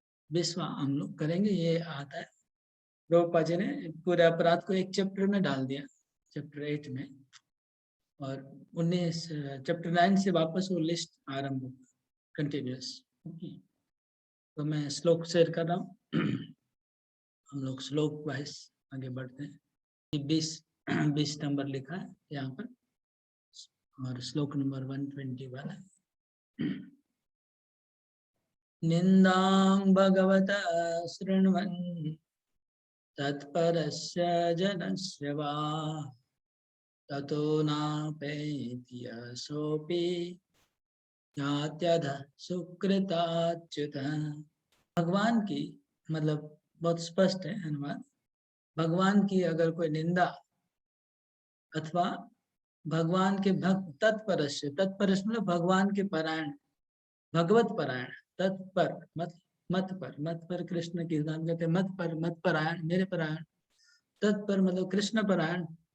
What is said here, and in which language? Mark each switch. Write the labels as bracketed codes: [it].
[hi] 20वां हम लोग करेंगे। ये आता है प्रभुपाद जी ने पूरे अपराध को एक चैप्टर में डाल दिया, चैप्टर 8 में, और 19 चैप्टर 9 से वापस वो लिस्ट आरंभ होगा कंटिन्यूस। तो मैं श्लोक शेयर कर रहा हूँ। हम लोग श्लोक वाइज आगे बढ़ते हैं। 20 नंबर लिखा है यहाँ पर और श्लोक नंबर 121 है। [sa] निंदां भगवता शृण्वन् तत्परस्य जनस्य वा ततो नापेति सोऽपि यात्यधः सुकृताच्युत। [hi] भगवान की मतलब बहुत स्पष्ट है अनुवाद। भगवान की अगर कोई निंदा अथवा भगवान के भक्त तत्परस्य, तत्परस्य मतलब भगवान के परायण, भगवत परायण, तत्पर मत पर कृष्ण की गान कहते हैं, मत परायण मेरे परायण, तत्पर मतलब कृष्ण परायण।